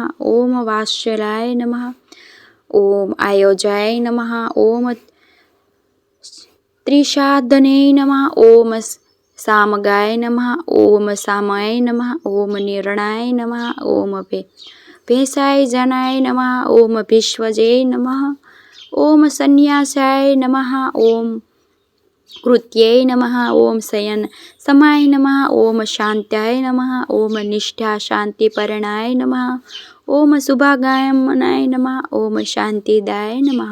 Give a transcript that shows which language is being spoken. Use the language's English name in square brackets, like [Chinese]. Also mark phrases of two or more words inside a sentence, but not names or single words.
[Sanskrit] ओम वात्सलाय नमः। ओम आयोजाय नमः। ओम त्रिशादने नमः। ओम सामगाय नमः। ओम सामाय नमः। ओम निर्णाय नमः। ओम भेषाय जनाय नमः। ओम विश्वजे नमः। ઓમ સંન્યાસાય નમઃ. ઓમ કૃત્યે નમઃ. ઓમ શયન સમાય નમઃ. ઓમ શાંત્યાય નમઃ. ઓમ નિષ્ઠા શાંતિપરણાય નમઃ. ઓમ શુભાગમનાય નમઃ. ઓમ શાંતિદાય નમઃ.